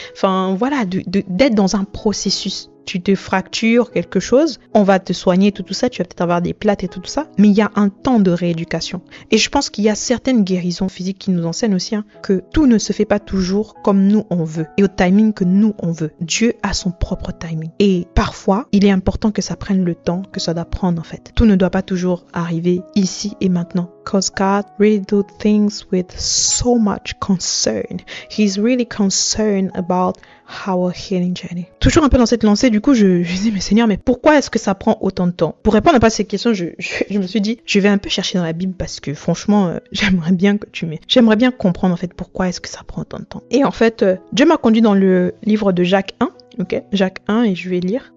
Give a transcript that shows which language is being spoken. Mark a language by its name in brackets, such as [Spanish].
[French] Enfin voilà, d'être dans un processus. Tu te fractures quelque chose, on va te soigner, tout ça, tu vas peut-être avoir des plates et tout ça, mais il y a un temps de rééducation. Et je pense qu'il y a certaines guérisons physiques qui nous enseignent aussi que tout ne se fait pas toujours comme nous on veut et au timing que nous on veut. Dieu a son propre timing. Et parfois, il est important que ça prenne le temps que ça doit prendre en fait. Tout ne doit pas toujours arriver ici et maintenant. [English] Because God really do things with so much concern. He's really concerned about our healing journey. [French] Toujours un peu dans cette lancée, du coup, je dis, mais Seigneur, mais pourquoi est-ce que ça prend autant de temps? Pour répondre à ces questions, je me suis dit, je vais un peu chercher dans la Bible parce que franchement, j'aimerais bien comprendre en fait pourquoi est-ce que ça prend autant de temps. Et en fait, Dieu m'a conduit dans le livre de Jacques 1. Ok, Jacques 1 et je vais lire.